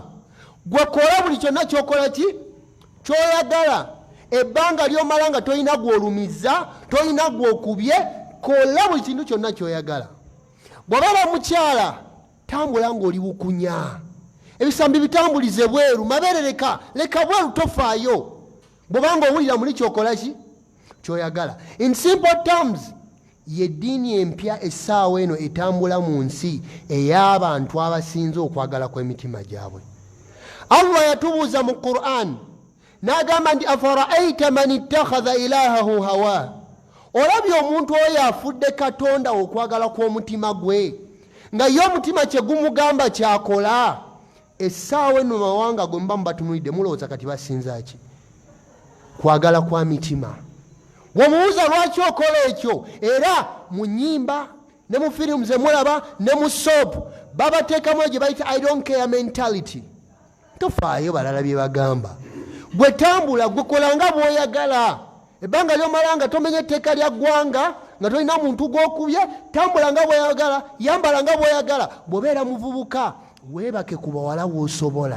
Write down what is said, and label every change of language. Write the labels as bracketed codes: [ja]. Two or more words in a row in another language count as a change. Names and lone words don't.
[lg] gwe kola buli kyonna kyokola ki kyoyagala ebbanga lyomala nga tolina gw'olumiza tolina gw'okubye kola buli kintu kyonna kyoyagala bw'obeera mukyala tambula ng'oli bukunya ebisambi bitambulize bweru mabeere leka bweru tofaayo bw'obanga owulira muli kyokola ki kyoyagala [en] in simple terms [lg] yeddiini empya essaawa eno etambula mu nsi ey'abantu abasinze okwagala kw'emitima gyabwe. Allah yatubuuza mu Qur'an n'agamba nti [ar] أفرأيت من اتخذ إلهه هواه, [lg] olabye omuntu oyo afudde katonda okwagala kw'omutima gwe nga ye omutima kye gumugamba kyakola. Essaawa eno mawanga gwe muba mubatunulidde mulowooza kati basinza ki? Kwagala kwa mitima. Bw'omubuuza lwaki okola ekyo, era mu nnyimba ne mu firimu ze mulaba ne mu soopu babateekamu egyo bayita [en] I don't care mentality. [lg] Tofaayo balala bye bagamba. Gwe tambula, gwe kola nga bw'oyagala. Ebbanga ly'omala nga tomenya etteeka lya ggwanga, nga tolina muntu gw'okubye, tambula nga bw'oyagala, yambala nga bw'oyagala. Bw'obeera muvubuka, weebake ku bawala bw'osobola.